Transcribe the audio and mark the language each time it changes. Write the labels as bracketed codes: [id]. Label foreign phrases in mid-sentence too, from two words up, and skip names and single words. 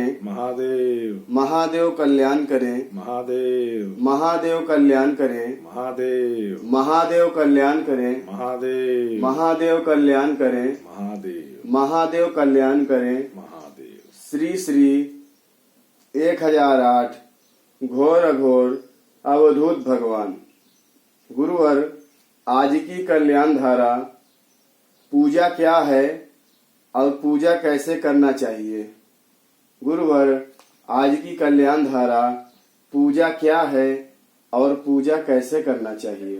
[hi] महादेव महादेव कल्याण करे महादेव महादेव कल्याण करे महादेव महादेव कल्याण करे महादेव महादेव कल्याण करे महादेव महादेव कल्याण करे महादेव। श्री श्री 1008 घोर अघोर अवधूत भगवान। गुरुवर, आज की कल्याण धारा पूजा क्या है और पूजा कैसे करना चाहिए? गुरुवर, आज की कल्याण धारा पूजा क्या है और पूजा कैसे करना चाहिए?